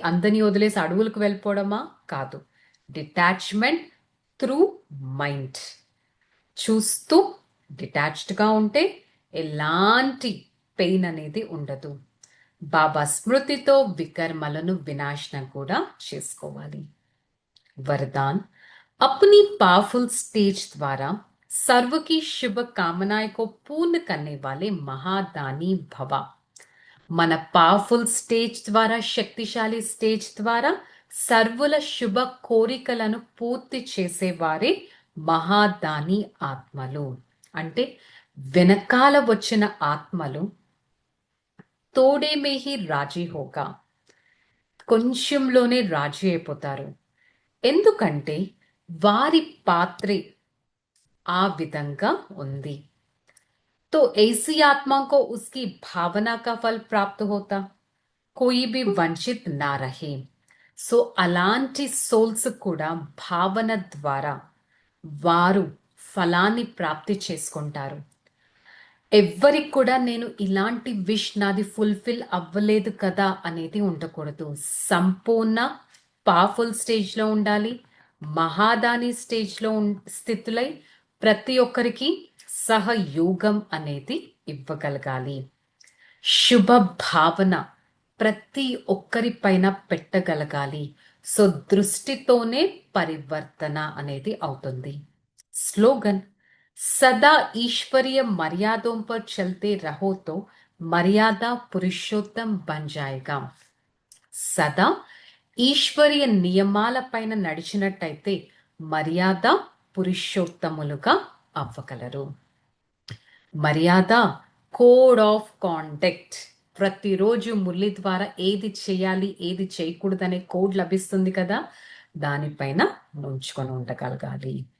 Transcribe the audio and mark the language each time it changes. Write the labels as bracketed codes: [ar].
[te] అందరినీ వదిలేసి అడవులకు వెళ్ళిపోవడమా? కాదు. Detachment through mind. చూస్తూ డిటాచ్డ్గా ఉంటే ఎలాంటి పెయిన్ అనేది ఉండదు. బాబా స్మృతితో వికర్మలను వినాశనం కూడా చేసుకోవాలి. [hi] వరదాన్, अपनी पावरफुल स्टेज द्वारा सर्व की शुभ कामनाएं को पूर्ण करने वाले महादानी भवा. [te] మన పవర్ఫుల్ స్టేజ్ ద్వారా, శక్తిశాలి స్టేజ్ ద్వారా సర్వుల శుభ కోరికలను పూర్తి చేసేవారే మహాదాని ఆత్మలు. అంటే వెనకాల వచ్చిన ఆత్మలు [hi] తోడే మే హీ రాజీ హోగా, [te] కొంచెంలోనే రాజీ అయిపోతారు. ఎందుకంటే వారి పాత్రే ఆ విధంగా ఉంది. [hi] तो ऐसी आत्मा को उसकी भावना का फल प्राप्त होता, कोई भी వంచిత్ నా రహే. [te] సో అలాంటి సోల్స్ కూడా భావన ద్వారా వారు ఫలాన్ని ప్రాప్తి చేసుకుంటారు. ఎవ్వరికి కూడా నేను ఇలాంటి విష్ నాది ఫుల్ఫిల్ అవ్వలేదు కదా అనేది ఉండకూడదు. సంపూర్ణ పవర్ఫుల్ స్టేజ్లో ఉండాలి. మహాదాని స్టేజ్లో స్థితులై ప్రతి ఒక్కరికి సహయోగం అనేది ఇవ్వగలగాలి. శుభ భావన ప్రతి ఒక్కరి పైన పెట్టగలగాలి. సో దృష్టితోనే పరివర్తన అనేది అవుతుంది. [hi] स्लोगन सदा ईश्वरीय मर्यादों पर चलते रहो तो मर्यादा पुरुषोत्तम बन जाएगा. [te] సదా ఈశ్వరీయ నియమాల పైన నడిచినట్టయితే మర్యాద పురుషోత్తములుగా అవ్వగలరు. మర్యాద కోడ్ ఆఫ్ కాండక్ట్. ప్రతిరోజు మురళి ద్వారా ఏది చేయాలి ఏది చేయకూడదనే కోడ్ లభిస్తుంది కదా, దానిపైన ఉంచుకొని ఉండగలగాలి.